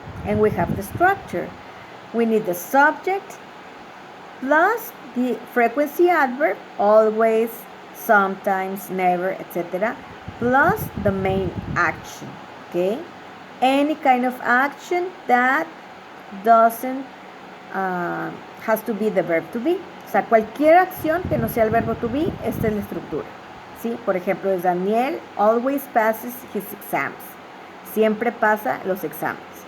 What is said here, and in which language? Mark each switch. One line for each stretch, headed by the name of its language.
English: And we have the structure. We need the subject plus the frequency adverb, always, sometimes, never, etc., plus the main action. Okay? Any kind of action that doesn't has to be the verb to be.
Spanish: O sea, cualquier acción que no sea el verbo to be, esta es la estructura. ¿Sí? Por ejemplo, es Daniel
English: always passes his exams.
Spanish: Siempre pasa los exámenes.